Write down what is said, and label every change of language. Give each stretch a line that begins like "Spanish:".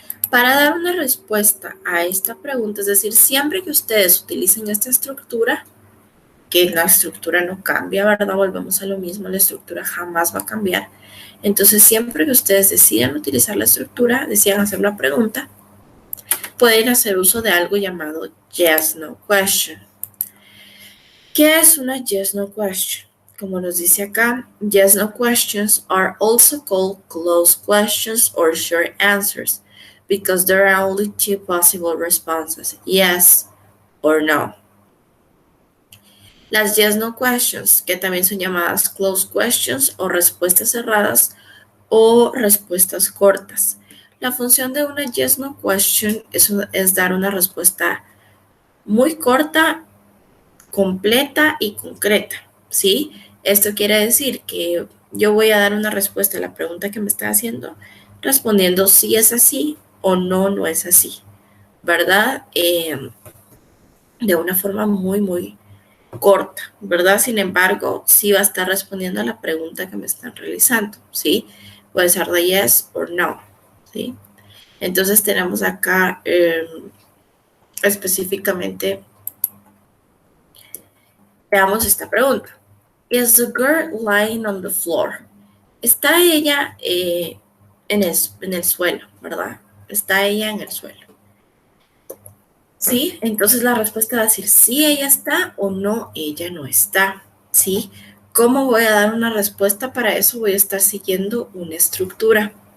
Spanish: Para dar una respuesta a esta pregunta, es decir, siempre que ustedes utilicen esta estructura, que la estructura no cambia, ¿verdad? Volvemos a lo mismo, la estructura jamás va a cambiar. Entonces, siempre que ustedes decidan utilizar la estructura, decidan hacer una pregunta, pueden hacer uso de algo llamado yes, no question. ¿Qué es una yes, no question? Como nos dice acá,
English: yes, no questions are also called closed questions or short answers because there are only two possible responses, yes or no.
Spanish: Las yes, no questions, que también son llamadas closed questions o respuestas cerradas o respuestas cortas. La función de una yes, no question es dar una respuesta muy corta, completa y concreta, ¿sí? Esto quiere decir que yo voy a dar una respuesta a la pregunta que me está haciendo, respondiendo si es así o no, no es así, ¿verdad? De una forma muy corta, ¿verdad? Sin embargo, sí va a estar respondiendo a la pregunta que me están realizando, ¿sí? Puede ser de yes o no, ¿sí? Entonces tenemos acá específicamente, veamos esta pregunta.
English: Is the girl lying on the floor?
Spanish: Está ella en el suelo, ¿verdad? Está ella en el suelo. ¿Sí? Entonces la respuesta va a decir sí ella está o no, ella no está, ¿sí? ¿Cómo voy a dar una respuesta para eso? Voy a estar siguiendo una estructura.